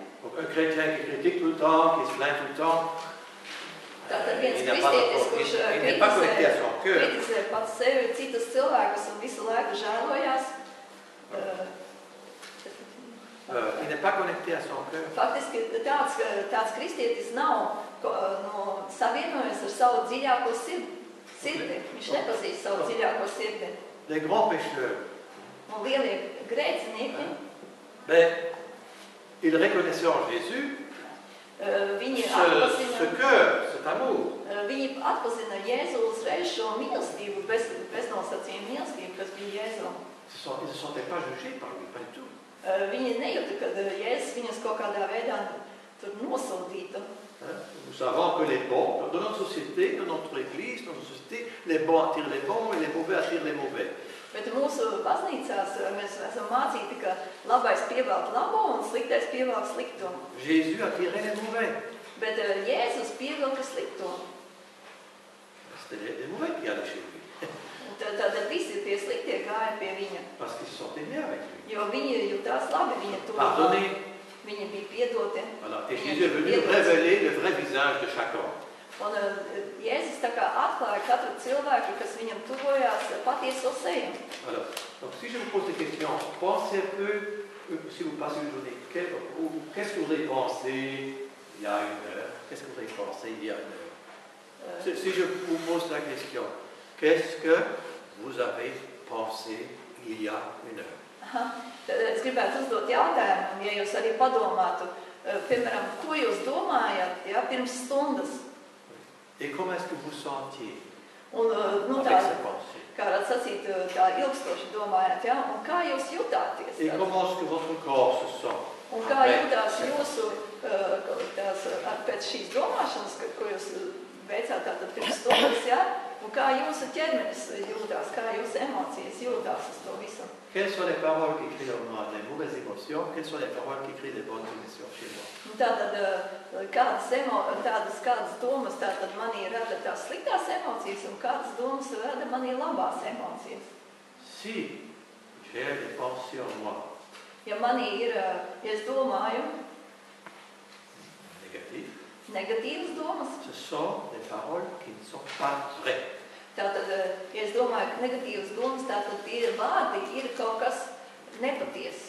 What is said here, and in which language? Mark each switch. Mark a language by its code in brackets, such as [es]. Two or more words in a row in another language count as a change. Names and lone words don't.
[fr] Un chrétien qui critique tout le temps, qui se plaint tout le temps, [lv] Tātad viens kristietis, kurš kritizē pats sevi, citus cilvēkus un visu laiku žēlojās, [fr] il n'est pas connecté à son cœur. [lv] faktiski tāds kristietis nav savienojies ar savu dziļāko sirdi. Viņš nepazīst savu dziļāko sirdi. [fr] Les grands pécheurs, [lv] Un lielie grēcinieki, [fr] ils reconnaissaient en Jésus [lv] viņi [fr] ce cœur, cet amour. [lv] Viņi atpazina Jēzu uzreiz šo mīlestību, beznosacījumu mīlestību, kas bija Jēzu. [fr] Ils ne se sentaient pas jugés par lui, pas du tout. [lv] Viņi nejūta, ka Jēzus viņus kaut kādā veidā tur nosodītu. [fr] Nous savons que les bons, dans notre société, dans notre église, dans notre société, les bons attirent les bons et les mauvais attirent les mauvais. [lv] Bet mūsu baznīcās mēs esam mācīti, ka labais pievelk labo un sliktais pievelk slikto. [fr] Jésus attirait les mauvais. [lv] Bet Jēzus pievelka slikto. [fr] C'était les mauvais qui allaient chez lui. [lv] Tad visi tie sliktie gāja pie viņa. [fr] Parce qu'ils se sentaient bien avec lui. [lv] Jo viņi jutās labi viņa tuvumā. [fr] Pardonné. [lv] Viņi bija piedoti. [fr] Voilà. Et Jésus est venu révéler le vrai visage de chacun. Un Jēzus tā kā atklāja katru cilvēku, kas viņam tuvojās, patieso seju. Alors, donc si je vous pose des questions, pensez un peu, si vous passez une journée, qu'est-ce que vous avez pensé il y a une heure? Qu'est-ce que vous avez pensé il y a une heure? Si je vous pose la question, qu'est-ce que vous avez pensé il y a une heure? [lv] Es gribētu uzdot jautājumu, ja jūs arī padomātu, piemēram, ko jūs domājat, ja, pirms stundas? [fr] Et comment est-ce que vous sentiez avec ces pensées? [lv] Kā varētu sacīt, tā ilgstoši domājat, ja? Un kā jūs jutāties? [fr] Et comment est-ce que votre corps se sent? [lv] Un kā jutās jūsu, pēc šīs domāšanas, ko jūs veicāt tātad pirms stundas, ja? Un kā jūsu ķermenis jūtās, kā jūsu emocijas jūtās uz to visu? [fr] Quelles sont les paroles qui créent en moi les mauvaises émotions? Quelles sont les paroles qui créent les bonnes émotions chez moi? [lv] Tātad, kādas domas tātad manī rada tās sliktās emocijas un kādas domas rada manī labās emocijas? [fr] Si j'ai des pensées en moi [lv] Ja manī ir, ja es domāju negatīvas domas, [fr] ce sont des paroles qui ne sont pas vraies. [lv] Tātad, ja es domāju, ka negatīvas domas, tātad tie vārdi ir kaut kas nepatiess.